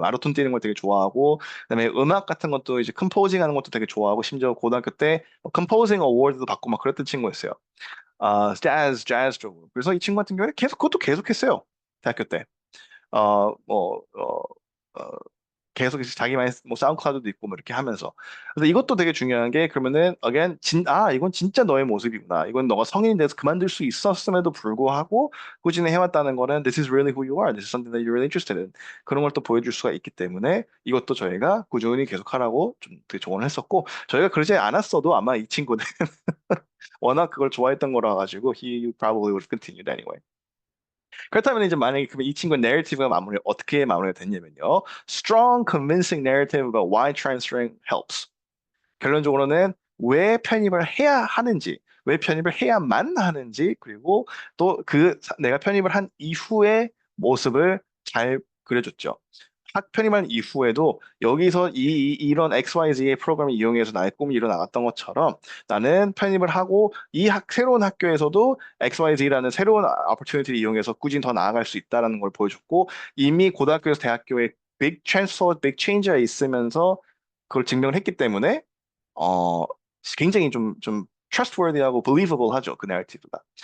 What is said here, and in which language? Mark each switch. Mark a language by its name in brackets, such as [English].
[Korean] 마라톤 뛰는 걸 되게 좋아하고 그다음에 음악 같은 것도 이제 컴포징 하는 것도 되게 좋아하고 심지어 고등학교 때 컴포징 어워드도 받고 막 그랬던 친구였어요. 재즈 쪽으로. 그래서 이 친구 같은 경우는 그것도 계속 했어요. 대학교 때. 어, 뭐, 어, 어, 계속 이제 자기만의 뭐 사운드클라우드도 있고 뭐 이렇게 하면서. 그래서 이것도 되게 중요한 게 그러면은 again 이건 진짜 너의 모습이구나. 이건 너가 성인이 돼서 그만둘 수 있었음에도 불구하고 꾸준히 해왔다는 거는 [English] this is really who you are. This is something that you're really interested in. [Korean] 그런 걸 또 보여줄 수가 있기 때문에 이것도 저희가 꾸준히 계속하라고 좀 되게 조언을 했었고 저희가 그러지 않았어도 아마 이 친구는 워낙 그걸 좋아했던 거라 가지고 [English] he probably would have continued anyway. [Korean] 그렇다면 이제 만약에 그럼 이 친구의 내러티브가 어떻게 마무리가 됐냐면요. [English] Strong, convincing narrative about why transferring helps. [Korean] 결론적으로는 왜 편입을 해야 하는지, 왜 편입을 해야만 하는지, 그리고 또 내가 편입을 한 이후의 모습을 잘 그려줬죠. 학 편입한 이후에도 여기서 이런 XYZ의 프로그램을 이용해서 나의 꿈이 이뤄나갔던 것처럼 나는 편입을 하고 새로운 학교에서도 XYZ라는 새로운 opportunity를 이용해서 꾸준히 더 나아갈 수 있다는 걸 보여줬고, 이미 고등학교에서 대학교에 [English] big transfer, big change [Korean] 가 있으면서 그걸 증명을 했기 때문에 어 굉장히 좀 trustworthy하고 believable 하죠, 그 내러티브가.